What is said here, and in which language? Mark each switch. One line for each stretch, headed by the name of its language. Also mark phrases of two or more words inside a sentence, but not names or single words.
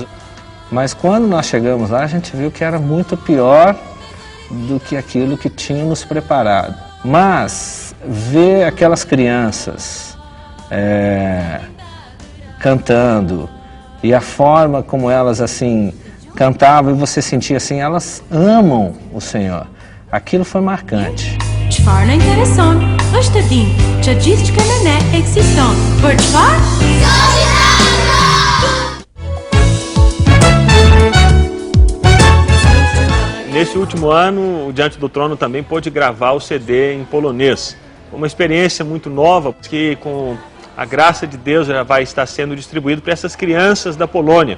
Portuguese: Mas quando nós chegamos lá, a gente viu que era muito pior do que aquilo que tínhamos preparado. Mas ver aquelas crianças cantando e a forma como elas assim cantavam e você sentia assim, elas amam o Senhor. Aquilo foi marcante.
Albanian: Çfarë në intereson, është të dim që gjithçka në ne ekziston. Për çfarë?
Portuguese: Nesse último ano, o Diante do Trono também pôde gravar o CD em polonês. Uma experiência muito nova, que com a graça de Deus já vai estar sendo distribuído para essas crianças da Polônia.